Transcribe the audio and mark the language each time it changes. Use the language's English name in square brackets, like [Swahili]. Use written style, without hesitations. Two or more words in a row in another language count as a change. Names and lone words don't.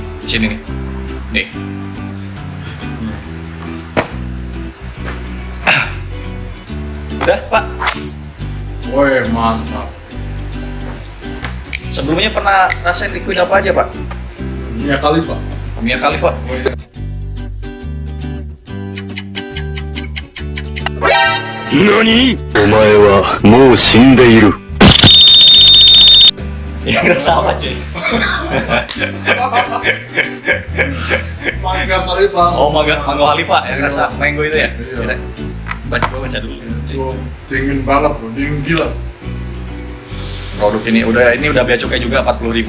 [Indonesian] Nih. Udah Pak. Woi, mantap. Sebelumnya pernah rasain liquid apa aja Pak? Mia kali pak. Mia Khalifa. Oh iya. [Japanese] 何？お前はもう死んでいる。 [Indonesian] Ya rasa apa cuy? Mangga kali pak. Oh, mango Khalifa yang rasa mango itu ya? Iya. Baca dulu. Itu dingin banget bro, dingin gila. Produk ini udah bea cukai juga 40.000.